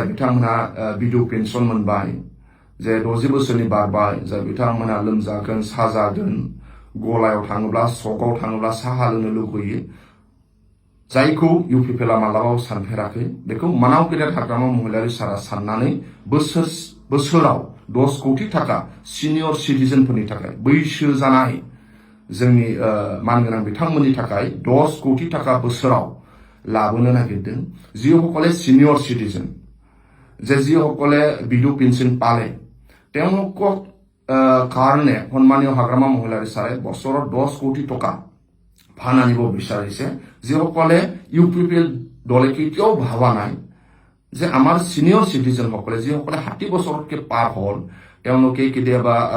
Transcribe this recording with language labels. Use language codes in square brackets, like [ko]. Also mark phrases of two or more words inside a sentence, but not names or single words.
[brx] बिथांमोनहा बिधु पेन्सन मोनबाय जे 60 बोसोरनि बारबाय जाय बिथांमोनहा लोमजागोन साजागोन गलायाव थाङोब्ला सकाव थाङोब्ला साहा लोंनो लुबैयो जायखौ इउपिपिएलआ मालाबाबो सानफेराखै बेखौ मानावगिरा हाग्रामा महिलारी सारा साननानै बोसोराव 10 कोटी टाका [en] senior citizenफोरनि [brx] थाखाय बैसो जानाय जोंनि मानगोनां बिथांमोननि थाखाय 10 कोटी टाका बोसोराव लाबोनो नागिरदों [as] যিসকলে সিনিয়ৰ সিটিজেন যিসকলে বিধু পেঞ্চন পালে তেওঁলোকক কাৰণে সন্মানীয় হাগ্ৰামা মহিলাৰী চাৰে বছৰত 10 কোটি টকা ফান্ড আনিব বিচাৰিছে যিসকলে ইউপিপিএল দলে কেতিয়াও ভাবা নাই যে আমাৰ [en] senior citizen [as] সকলে যিসকলে 60 বছৰতকৈ পাৰ হ'ল তেওঁলোকে কেতিয়াবা